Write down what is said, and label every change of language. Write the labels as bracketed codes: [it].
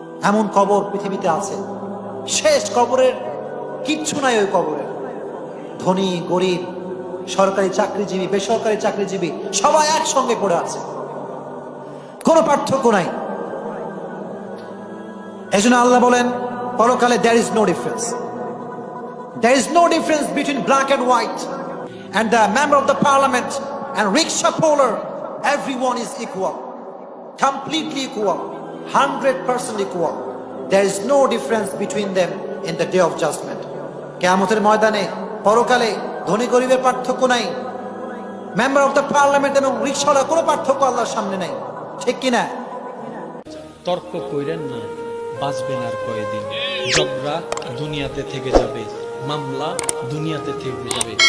[bn] এমন কবর পৃথিবীতে আছে, শেষ। কবরের কিচ্ছু নাই ওই কবরে। ধনী গরিব, সরকারি চাকরিজীবী, বেসরকারি চাকরিজীবী সবাই একসঙ্গে পড়ে আছে, কোনো পার্থক্য নাই। এজন্য আল্লাহ বলেন পরকালে [en] there is no difference. There is no difference between black and white, and the member of the parliament and rickshaw puller, everyone is equal, completely equal, 100% equal. There is no difference between them in the day of judgment. [bn] কিয়ামতের ময়দানে পরকালে ধনী গরিবের পার্থক্য নাই, member of the parliament এবং রিকশাওয়ালার কোনো পার্থক্য আল্লাহর সামনে নাই, ঠিক কিনা? তর্ক কইরেন না, বাঁচবেন আর কয়দিন। ঝগড়া দুনিয়াতে থেকে যাবে, মামলা দুনিয়াতে থেকে যাবে।